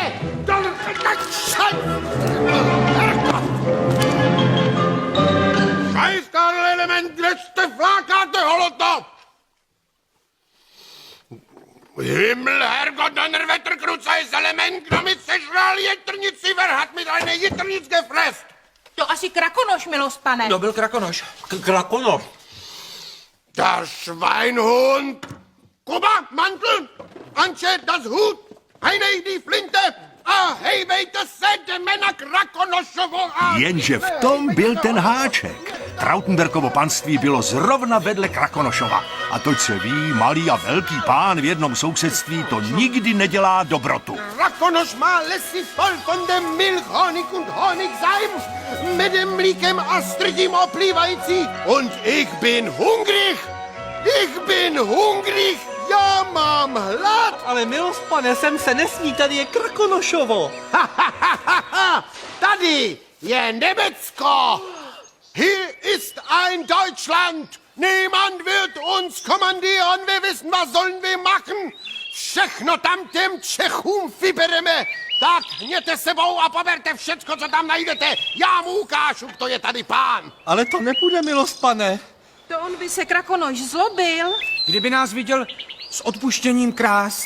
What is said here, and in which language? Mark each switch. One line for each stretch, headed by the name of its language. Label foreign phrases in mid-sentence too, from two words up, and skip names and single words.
Czech: Tak
German: Scheiß element,
Czech: kde jste flákáte, holoto?
German: Himmelherrgott, Donnerwetter, Kruzajs element,
Czech: kdo mi sežral jetrnici,
German: verhat mi deine Jetrnic gefrest!
Czech: To asi Krakonoš, milost pane. Kdo byl Krakonoš? Krakonoš.
German: Der Schweinhund! Kuba, Mantel! Anče, das Hut! Heinej, die Flinte!
Czech: A hejvejte se, jdeme na Krakonošovo a... Jenže v tom byl ten háček. Trautenbergovo panství bylo zrovna vedle Krakonošova. A toť se ví, malý a velký pán v jednom sousedství to nikdy nedělá dobrotu. Krakonoš má lesy
German: voll von dem Milch, Honig und Honigseim,
Czech: medem mlíkem a strdím oplývající.
German: Und ich bin hungrig! Ich bin hungrig!
Czech: Já mám hlad! Ale milost pane, sem se nesmí, tady je Krakonošovo. Tady je Německo!
German: Hier ist ein Deutschland! Niemand wird uns kommandieren, wir wissen, was sollen wir machen!
Czech: Všechno tam těm Čechům vybereme! Tak hněte sebou a poberte všecko, co tam najdete! Já mu ukážu, kdo je tady pán! Ale to nepůjde, milost pane. To on by se Krakonoš zlobil. Kdyby nás viděl s odpuštěním krást.